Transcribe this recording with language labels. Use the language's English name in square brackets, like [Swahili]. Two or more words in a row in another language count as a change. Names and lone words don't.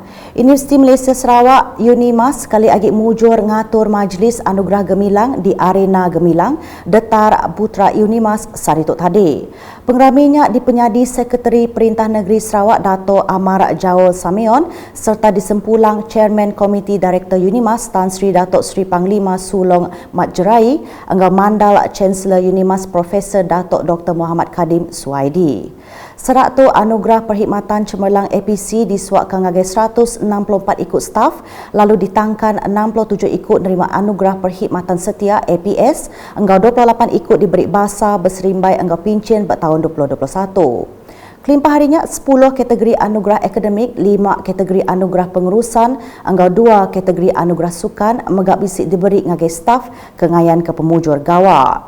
[Iban] Universiti Malaysia Sarawak UNIMAS kali agik mujur ngatur Majlis Anugerah Gemilang di Arena Gemilang Detar Putra UNIMAS sarituk tadi. Pengraminya dipenyadi Sekretari Perintah Negeri Sarawak Dato' Amar Jaul Samion serta disempulang Chairman Komiti Direktor UNIMAS Tan Sri Datuk Sri Panglima Sulong Mat Jerai angga mandal Chancellor UNIMAS Profesor Datuk Dr. Muhammad Kadim Suhaidi. Serak tu anugerah perkhidmatan cemerlang APC disuakkan ngagai 164 ikut staf lalu ditangkan 67 ikut nerima anugerah perkhidmatan setia APS enggau 28 ikut diberi bahasa berserimbai enggau pincin bertahun 2021. Kelimpah harinya 10 kategori anugerah akademik, 5 kategori anugerah pengurusan, enggau 2 kategori anugerah sukan megak bisik diberi ngagai staf kengayan ke pemujur gawak.